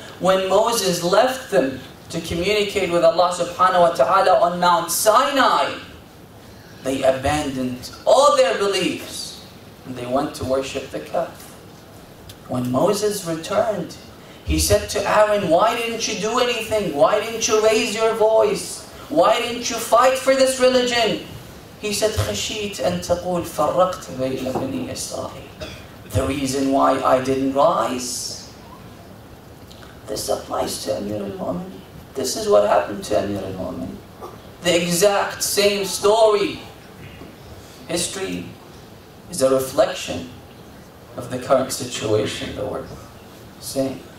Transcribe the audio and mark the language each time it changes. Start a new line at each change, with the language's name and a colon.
English: When Moses left them to communicate with Allah subhanahu wa ta'ala on Mount Sinai, they abandoned all their beliefs and they went to worship the calf. When Moses returned, he said to Aaron, "Why didn't you do anything? Why didn't you raise your voice? Why didn't you fight for this religion?" He said,
Arabic: "خشيت أن تقول فرقت بين بني إسرائيل."
English: The reason why I didn't rise. This applies to Amir al-Mu'minin. This is what happened to Amir al-Mu'minin. The exact same story. History is a reflection of the current situation that we're seeing.